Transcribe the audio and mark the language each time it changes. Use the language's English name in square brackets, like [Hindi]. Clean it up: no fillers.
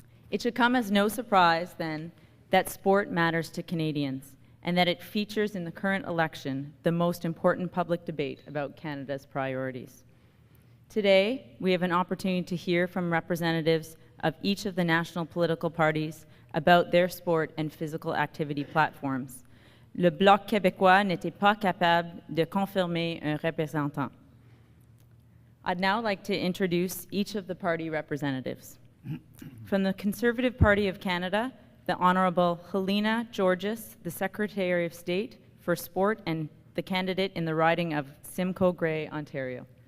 [English] It should come as no surprise, then, that sport matters to Canadians and that it features in the current election, the most important public debate about Canada's priorities. Today, we have an opportunity to hear from representatives of each of the national political parties about their sport and physical activity platforms. [French] Le Bloc québécois n'était pas capable de confirmer un représentant. [English] I'd now like to introduce each of the party representatives. From the Conservative Party of Canada, the Honourable Helena Georges, the Secretary of State for Sport and the candidate in the riding of Simcoe Grey, Ontario.